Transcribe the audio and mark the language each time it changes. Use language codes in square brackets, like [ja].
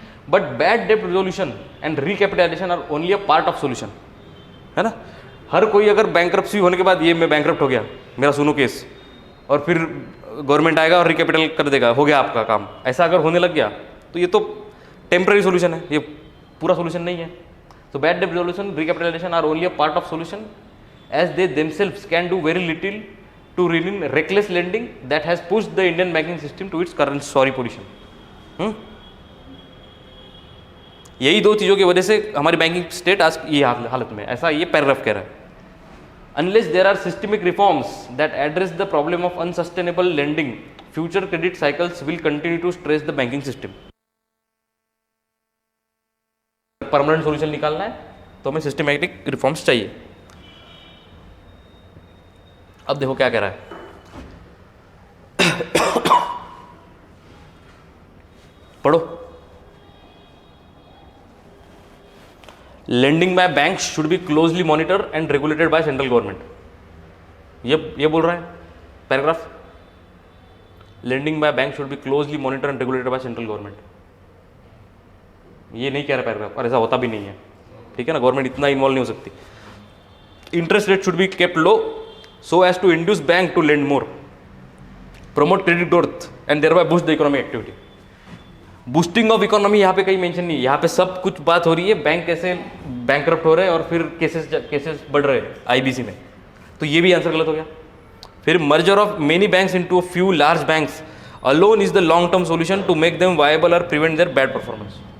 [en] but bad debt resolution and recapitalisation are only a part of solution, [hi] है ना। हर कोई अगर बैंकरप्सी होने के बाद ये मैं बैंकरप्ट हो गया, मेरा सुनो केस, और फिर गवर्नमेंट आएगा और रिकैपिटल कर देगा, हो गया आपका काम, ऐसा अगर होने लग गया तो ये तो टेम्पररी सोल्यूशन है, ये पूरा सोल्यूशन नहीं है। [en] तो bad debt resolution, recapitalisation are only a part of solution as they themselves can do very little to rein reckless lending that has pushed the Indian banking system to its current sorry position। [hi] यही दो चीज़ों की वजह से हमारी banking state आज ये हालत में, ऐसा ये पैराग्राफ कह रहा है। [en] Unless there are systemic reforms that address the problem of unsustainable lending, future credit cycles will continue to stress the banking system। [hi] Permanent solution निकालना है तो हमें सिस्टमैटिक रिफॉर्म्स चाहिए। अब देखो क्या कह रहा है, पढ़ो। [en] lending by banks should be closely monitor and regulated by central government, [hi] ये बोल रहा है paragraph. [en] lending by bank should be closely monitor and regulated by central government, [hi] ये नहीं कह रहा पैराग्राफ, और ऐसा होता भी नहीं है, ठीक है ना। गवर्नमेंट इतना इन्वॉल्व नहीं हो सकती। [en] Interest rate should be kept low so as to induce bank to lend more, promote credit growth and thereby boost the economic activity। [hi] Boosting of economy यहाँ पे कहीं मेंशन नहीं है, यहाँ पे सब कुछ बात हो रही है बैंक कैसे बैंकरप्ट हो रहे हैं और फिर केसेस बढ़ रहे हैं IBC में, तो ये भी आंसर गलत हो गया। [en] फिर merger of many banks into a few large banks alone is the long term solution to make them viable और prevent their bad performance.